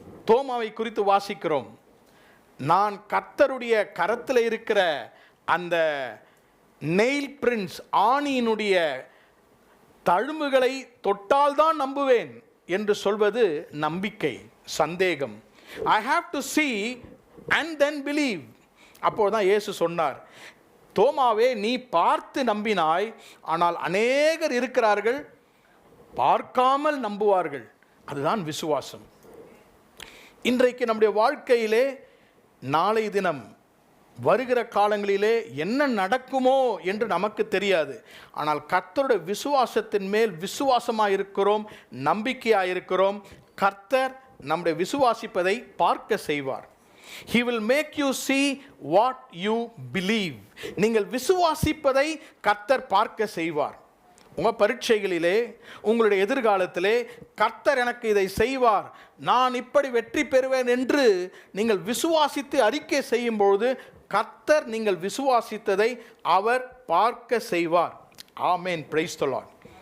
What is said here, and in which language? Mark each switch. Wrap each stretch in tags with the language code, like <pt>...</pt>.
<ta>தோமாவை குறித்து வாசிக்கிறோம். நான் கர்த்தருடைய கரத்தில் இருக்கிற அந்த நெயில் பிரிண்ட்ஸ், ஆணியினுடைய தழும்புகளை தொட்டால்தான் நம்புவேன் என்று சொல்வது நம்பிக்கை, சந்தேகம்.</ta> <en>I have to see and then believe.</en> <ta>அப்போதான் இயேசு சொன்னார், தோமாவே நீ பார்த்து நம்பினாய், ஆனால் அநேகர் இருக்கிறார்கள் பார்க்காமல் நம்புவார்கள். அதுதான் விசுவாசம். இன்றைக்கு நம்முடைய வாழ்க்கையிலே நாளை தினம் வருகிற காலங்களிலே என்ன நடக்குமோ என்று நமக்கு தெரியாது. ஆனால் கர்த்தருடைய விசுவாசத்தின் மேல் விசுவாசமாக இருக்கிறோம், நம்பிக்கையாக இருக்கிறோம். கர்த்தர் நம்முடைய விசுவாசிப்பதை பார்க்க செய்வார்.</ta> <en>He will make you see what you believe.</en> <ta>நீங்கள் விசுவாசிப்பதை கர்த்தர் பார்க்க செய்வார். உங்கள் பரீட்சைகளிலே, உங்களுடைய எதிர்காலத்திலே கர்த்தர் எனக்கு இதை செய்வார், நான் இப்படி வெற்றி பெறுவேன் என்று நீங்கள் விசுவாசித்து அறிக்கை செய்யும்பொழுது கர்த்தர் நீங்கள் விசுவாசித்ததை அவர் பார்க்க செய்வார். ஆமேன்.</ta> <en>Praise the Lord.</en>